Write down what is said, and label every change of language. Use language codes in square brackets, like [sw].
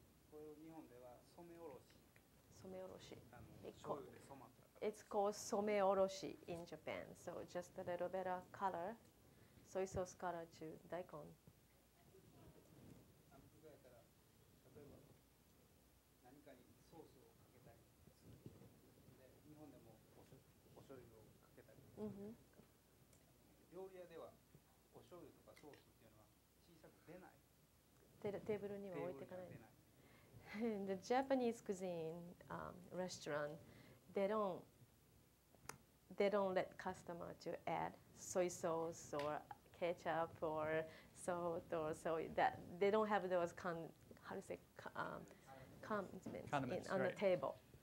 [ja] これを日本では染めおろし。染めおろし。醤油で染まった。 [en] It's called 染めおろし in Japan. So just a little bit of color, soy sauce color to daikon. [ja] 例えば何かにソースをかけたりで日本でもお醤油をかけたりするんですが、料理屋ではお醤油とかソースっていうのは小さく出ない。テーブルには置いていかない。出ない。 [en] In the Japanese cuisine restaurant, they don't let customer to add soy sauce or ketchup or salt or so that they don't have those condiments on the table.